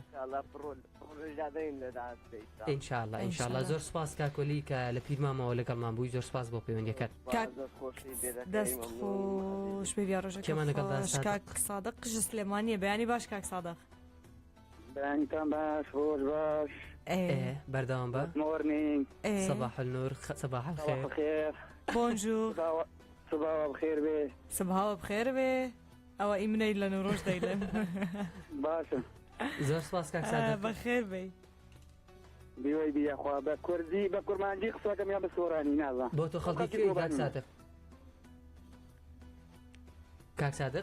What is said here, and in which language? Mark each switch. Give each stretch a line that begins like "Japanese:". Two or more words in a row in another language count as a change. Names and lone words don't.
Central Kurdish: ئینشاءالله زۆر سپاس کاکۆلی کە لە پیرمامەوە لەگەڵمان بووی زۆر سپاس بۆ پەیوەندیەکەت دەست خۆش بێ ڕۆژەکە کاک سادق ژ سلێمانیە بەیانی باش کاک سادق بەیانیتان باش خۆش باش بەردەوام بە مۆرنینگ
Arabic: صباح النور صباح الخير
Central Kurdish: بونجور
Kurdish: سباوە بخێر بێ سباوە بخێر بێ
Central Kurdish: ئەوە ئیمنەی لە نوڕۆژ دەیلێن باشە زۆر سپاس کاک سادق بەخێر بێ بیوەی بیەخوا بە کوردی بە کورمانجی قسەکەم یا بە سۆرانی نازان بۆ تۆ خەڵکی کوێی کاک سادق